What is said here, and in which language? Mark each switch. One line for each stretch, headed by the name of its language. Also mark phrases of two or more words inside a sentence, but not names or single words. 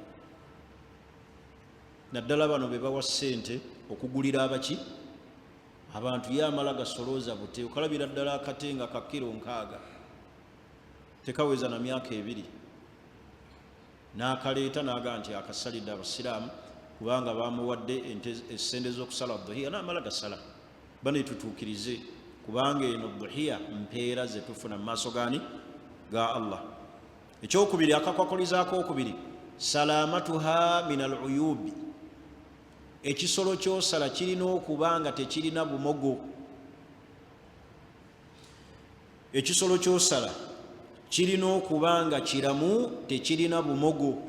Ganda: Naddala bano be bawa ssente okugulira abaki abantu, ye amala gasolooza bute, okalabira ddala akatenga ka kilo 6 tekaweza na myaka 2, n'akaleeta n'aga nti akasalidde abasiraamu kubanga bamuwadde essente z'okusala dhuhiya, n'amala gasala. Bane tutuukirize, kubanga eno dhuhiya mpeera ze tufuna mu maaso gani ga Allah. Ekyokubiri, akakwakulizaako okubiri,
Arabic: سلامتها من العيوب,
Ganda: ekisolo kyosala kirina okuba nga tekirina bumogo. Ekisolo kyosala kirina okuba nga kiramu, tekirina bumogo.